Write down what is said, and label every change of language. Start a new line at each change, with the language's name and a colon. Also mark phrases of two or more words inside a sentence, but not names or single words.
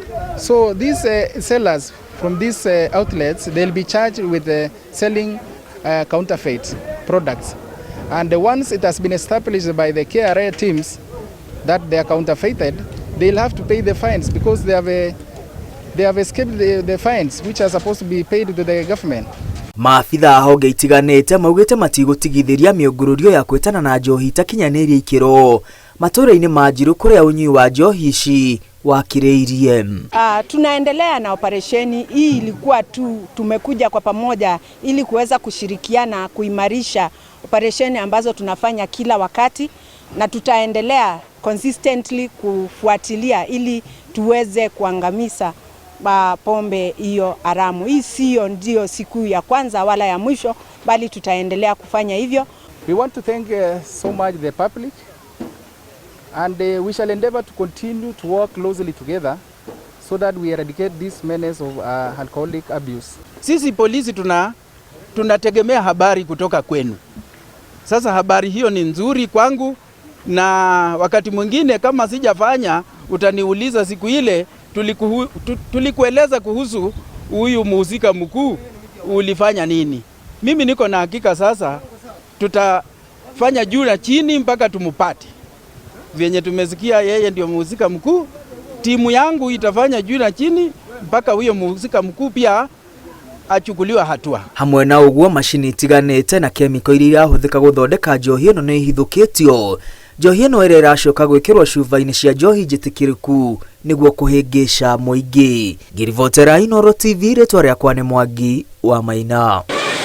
English: So these sellers from these outlets, they'll be charged with selling counterfeit products, and once it has been established by the KRA teams that they are counterfeited, they'll have to pay the fines because they have escaped the fines which are supposed to be paid to the government.
Kikuyu: Maabitha a honge itiganĩte maugĩte matigũtigithĩria mĩũngũrũrio ya kwĩtana na njohi itakinyanĩirie ikĩro matũra-inĩ ma Njiru kũrĩa ũnyui wa njohi ici wakirĩirie.
Swahili: Tunaendelea na operesheni hii. Ilikuwa tumekuja kwa pamoja ili kuweza kushirikiana kuimarisha operesheni ambazo tunafanya kila wakati, na tutaendelea consistently kufuatilia ili tuweze kuangamiza pombe hiyo haramu. Hii sio ndio siku ya kwanza wala ya mwisho, bali tutaendelea kufanya hivyo.
English: We want to thank so much the public, and we shall endeavor to continue to work closely together so that we eradicate this menace of alcoholic abuse.
Swahili: Sisi polisi tunategemea habari kutoka kwenu. Sasa habari hiyo ni nzuri kwangu, na wakati mwingine kama sijafanya utaniuliza siku ile tulikueleza kuhusu huyu mhusika mkuu ulifanya nini. Mimi niko na hakika sasa tutafanya juu na chini mpaka tumupate. Vyenye tumesikia yeye ndio mhusika mkuu, timu yangu itafanya juu na chini mpaka huyo mhusika mkuu pia achukuliwa hatua.
Kikuyu: Hamwe na ũguo mashini itiganĩte na kemiko iria irahũthĩka gũthondeka njohi ĩno nĩ ihithũkĩtio. Njohi ĩno ĩrĩa ĩracoka gwĩkĩrwo cuba-inĩ cia njohi njĩtĩkĩrĩku nĩguo kũhĩngĩca mũingĩ. Ngiribotera Inooro TV, rĩtwa rĩakwa nĩ Mwangi wa Maina.